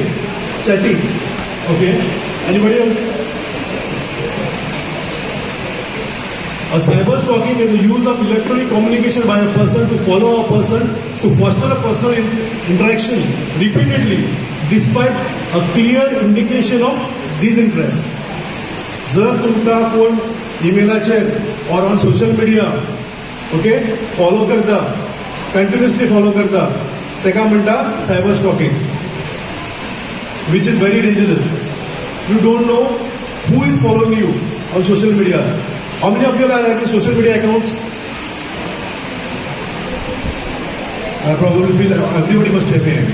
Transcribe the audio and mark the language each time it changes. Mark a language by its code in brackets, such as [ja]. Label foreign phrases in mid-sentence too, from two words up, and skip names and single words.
[en] Okay. Anybody else? A cyber stalking is the use of electronic communication by a person to follow a person to foster a personal interaction repeatedly despite a clear indication of disinterest. [kok] जर तुमकां कोण ईमेलाचेर [en] or on social media, okay, [kok] follow करता, [en] continuously follow [kok] करता, तेका म्हणटा [en] cyber stalking, which is very dangerous. You don't know who is following you on social media. How many of you are having social media accounts? I probably feel everybody must have a hand.